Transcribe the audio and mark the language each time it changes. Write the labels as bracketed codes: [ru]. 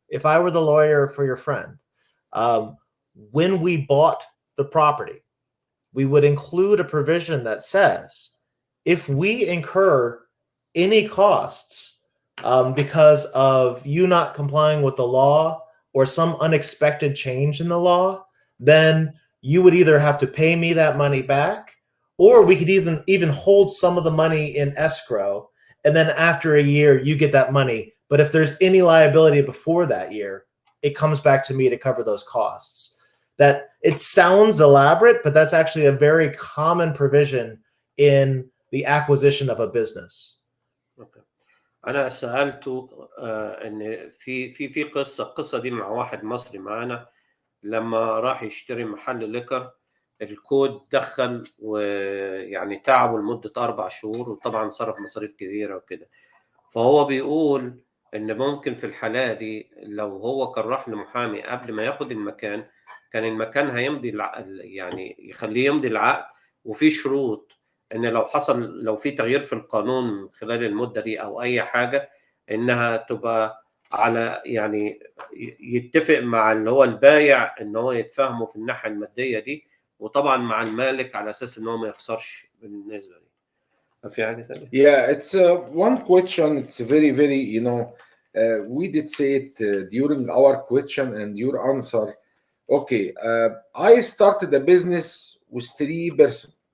[en] If I were the lawyer for your friend, when we bought the property, we would include a provision that says, if we incur any costs because of you not complying with the law or some unexpected change in the law, then you would either have to pay me that money back, or we could even hold some of the money in escrow, and then after a year you get that money. But if there's any liability before that year, it comes back to me to cover those costs. That it sounds elaborate, but that's actually a very common provision in the acquisition of a business. [ar] أنا سألته إن في القصة دي مع واحد مصري معانا لما راح يشتري محل ليكر. الكود دخل ويعني تعبه لمدة 4 شهور، وطبعا صرف مصاريف كبيرة وكده. فهو بيقول إن ممكن في الحالة دي لو هو كان راح لمحامي قبل ما ياخد المكان، كان المكان هيمضي يعني يخلّيه يمضي العقد، وفي شروط إن لو في تغيير في القانون خلال المدة دي أو أي حاجة، إنها تبقى على يعني يتفق مع اللي هو البايع إن هو يتفاهموا في الناحية المادية دي، وطبعًا مع المالك على أساس إن هو ما يخسرش بالنسبة دي. في حاجة تانية؟ [en] Yeah, it's one question. It's very, very, we did say it during our question and your answer. Okay, I started a business with 3 person.